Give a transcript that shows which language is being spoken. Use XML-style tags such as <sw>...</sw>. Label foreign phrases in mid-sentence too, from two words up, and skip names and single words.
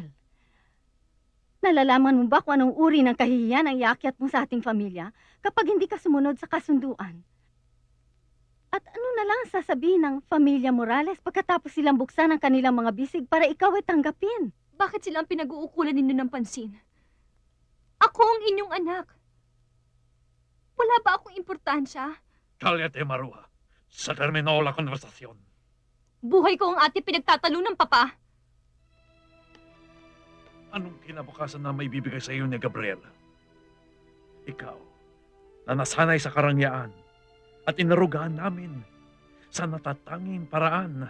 <tl>Nalalaman mo ba kung anong uri ng kahihiyan ang iakyat mo sa ating pamilya kapag hindi ka sumunod sa kasunduan? At ano na lang ang sasabihin ng pamilya Morales pagkatapos silang buksan ang kanilang mga bisig para ikaw ay tanggapin? Bakit sila ang pinag-uukulan ninyo ng pansin? Ako ang inyong anak. Wala ba akong importansya?</tl> <es>Cállate, Maruha. Se terminó la conversación.</es> <tl>Buhay ko ang ate pinagtatalo ng papa. Anong kinabukasan na may bibigay sa iyo ni Gabriel? Ikaw, na nasanay sa karangyaan at inarugaan namin sa natatanging paraan.</tl>